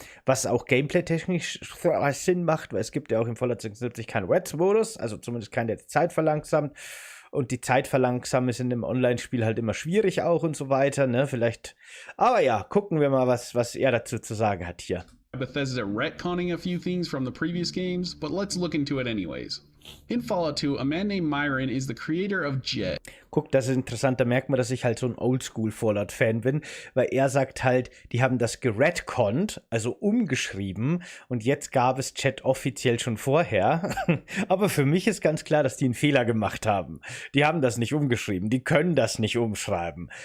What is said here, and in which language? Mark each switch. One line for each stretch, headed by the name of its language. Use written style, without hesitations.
German: Was auch gameplay-technisch Sinn macht, weil es gibt ja auch in Fallout 76 keinen Reds-Modus, also zumindest keinen, der die Zeit verlangsamt. Und die Zeit verlangsamen ist in dem Online-Spiel halt immer schwierig auch und so weiter, ne? Vielleicht. Aber ja, gucken wir mal, was er dazu zu sagen hat hier.
English: Bethesda retconning a few things from the previous games, but let's look into it anyways. In Fallout 2, a man named Myron is the creator of Jet.
German: Guck, das ist interessant, da merkt man, dass ich halt so ein Oldschool-Fallout-Fan bin, weil er sagt halt, die haben das geretconnt, also umgeschrieben, und jetzt gab es Chat offiziell schon vorher. Aber für mich ist ganz klar, dass die einen Fehler gemacht haben. Die haben das nicht umgeschrieben, die können das nicht umschreiben.